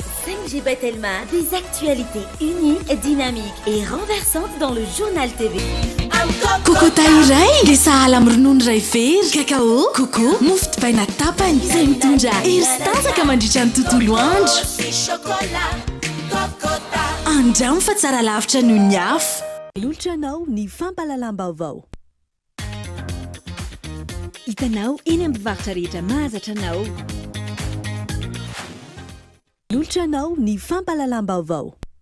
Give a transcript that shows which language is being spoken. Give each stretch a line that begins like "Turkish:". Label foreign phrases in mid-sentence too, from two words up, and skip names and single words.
French: 5GB Telma, des actualités uniques, dynamiques et renversantes dans le journal TV.
Malagasy: Coco iray le sahala amin'ny ronono iray very kakao coco mofo dipaina tapany izay mitondra hery sy tanjaka mandritra ny tontolo andro andramo fa tsara lavitra noho ny afo olotranao ny fampalalam-baovao hitanao eny amin'ny mpivarotra rehetra mahazatra anao olotranao ny fampalalam-baovao